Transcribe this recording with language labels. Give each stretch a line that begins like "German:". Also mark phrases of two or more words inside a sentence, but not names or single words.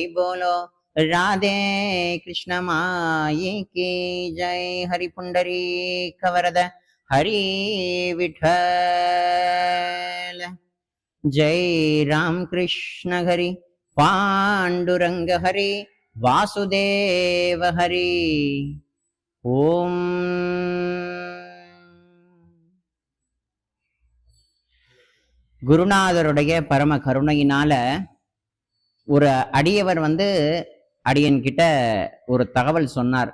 Hindi: बोलो राधे कृष्ण माई की जय।
Marathi: हरि पुंडरीक वरद हरि विठ्ठल। जय राम कृष्ण हरि पांडुरंग हरि वासुदेव हरि।
Tamil: ओम குருநாதருடைய பரம கருணையினால ஒரு அடியவர் அடியன் கிட்ட ஒரு தகவல் சொன்னார்.